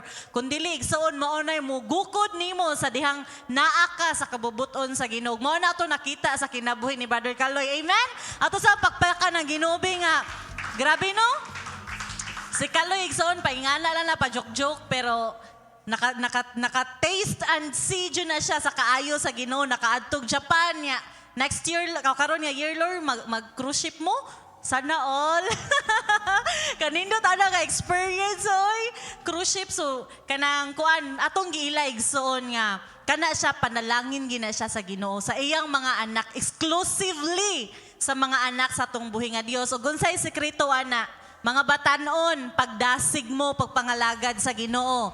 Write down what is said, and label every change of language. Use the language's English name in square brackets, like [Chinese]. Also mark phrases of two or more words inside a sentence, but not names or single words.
[Cebuano] Kung dili igsoon maunay mo gukod nimo sa dihang naa ka sa kabubuton sa Ginoo. Mao na to nakita sa kinabuhi ni Brother Kaloy. Amen? Ato sa pakpakan ng Ginoo nga. Grabe no? Si Kaloy igsoon paingana lang na pa joke-joke pero naka- [English] taste and see [Cebuano] dyan na siya sa kaayo sa Ginoo, nakaadtog Japan niya. [English] Next year, [Cebuano] karon nga year, Lord, mag- [English] cruise ship [Cebuano] mo? [Filipino] Sana all. [Cebuano] Kanindot ana nga experience, oy. [English] Cruise ship, [Cebuano] so, kanang kuan, atong giila igsoon nga, kana siya, panalangin gina siya sa Ginoo, sa iyang mga anak, exclusively sa mga anak sa atong buhi nga Dios. O gunsay sekreto, ana, mga batanon, pagdasig mo, pagpangalagad sa Ginoo.